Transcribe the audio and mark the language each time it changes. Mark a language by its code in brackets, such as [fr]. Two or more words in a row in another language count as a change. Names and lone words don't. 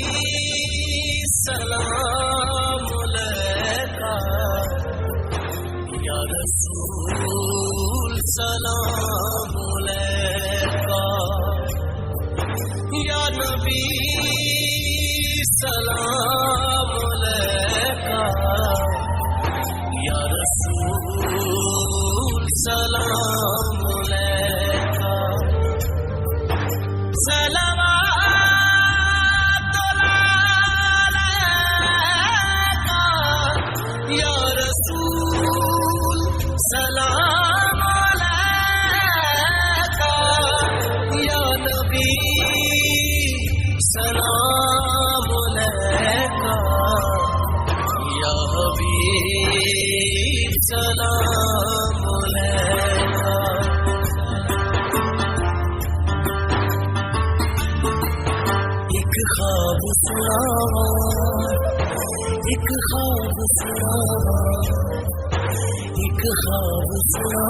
[ar] سلام عليك يا رسول سلام عليك يا نبي سلام عليك يا رسول سلام عليك صلوات عليك يا رسول سلام عليك يا نبي سلام عليك يا حبيب سلام عليك या हबीब सलाम अलैका [pa] ایک خواب سناوا ایک خواب سناوا ایک خواب سناوا